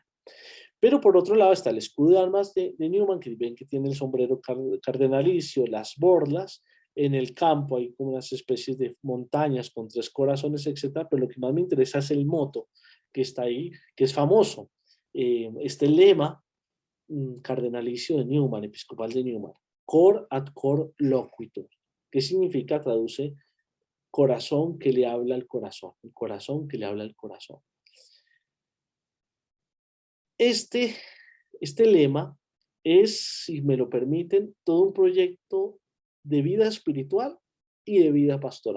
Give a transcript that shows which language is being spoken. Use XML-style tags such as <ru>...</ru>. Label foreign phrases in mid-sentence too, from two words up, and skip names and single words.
<es>Pero por otro lado está el escudo de armas de Newman, que ven que tiene el sombrero cardenalicio, las borlas. En el campo hay como unas especies de montañas con tres corazones, etcétera. Pero lo que más me interesa es el moto que está ahí, que es famoso. Este lema cardenalicio de Newman, episcopal de Newman:</es> <la>cor ad cor loquitur.</la> <es>¿Qué significa? Traduce: corazón que le habla al corazón, el corazón que le habla al corazón. Este, este lema es, si me lo permiten, todo un proyecto de vida espiritual y de vida pastoral.</es>